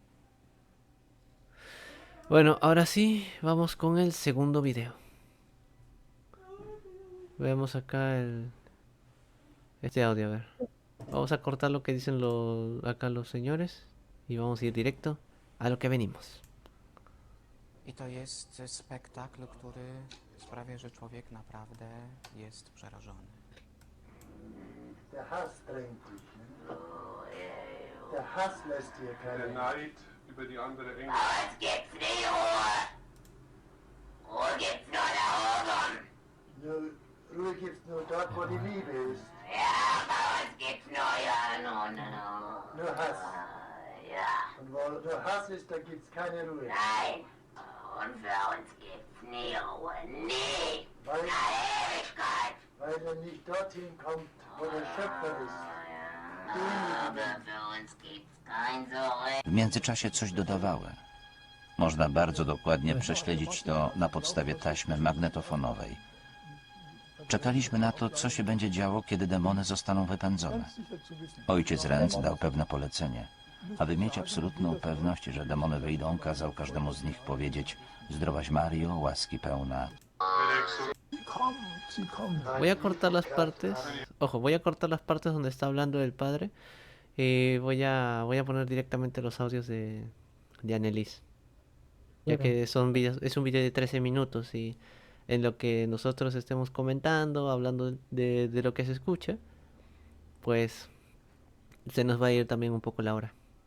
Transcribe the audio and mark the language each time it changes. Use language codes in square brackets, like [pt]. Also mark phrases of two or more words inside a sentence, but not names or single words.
[es] Bueno, ahora sí, vamos con el segundo video. Veamos acá este audio, a ver. Vamos a cortar lo que dicen acá los señores y vamos a ir directo a lo que venimos. [pl] I to jest spektakl, który sprawia, że człowiek naprawdę jest przerażony. [de] Der Hass drängt dich. Ne? Der Hass lässt dir Der keine. Neid über die andere Engel. Nur, Ruhe gibt's nur dort, wo die Liebe ist. Nur Hass. Und wo nur Hass ist, da gibt's keine Ruhe. Weil er nicht dorthin kommt, wo der Schöpfer ist. [pl] W międzyczasie coś dodawały. Można bardzo dokładnie prześledzić to na podstawie taśmy magnetofonowej. Czekaliśmy na to, co się będzie działo, kiedy demony zostaną wypędzone. Ojciec Renz dał pewne polecenie. Aby mieć absolutną pewność, że demony wyjdą, kazał każdemu z nich powiedzieć: Zdrowaś Mario, łaski pełna. [es] Voy a cortar las partes. Ojo, voy a cortar las partes donde está hablando el padre. Y voy a poner directamente los audios de Annelies. Ya Claro. que son videos, es un video de 13 minutos y en lo que nosotros estemos comentando, hablando de lo que se escucha, pues se nos va a ir también un poco la hora.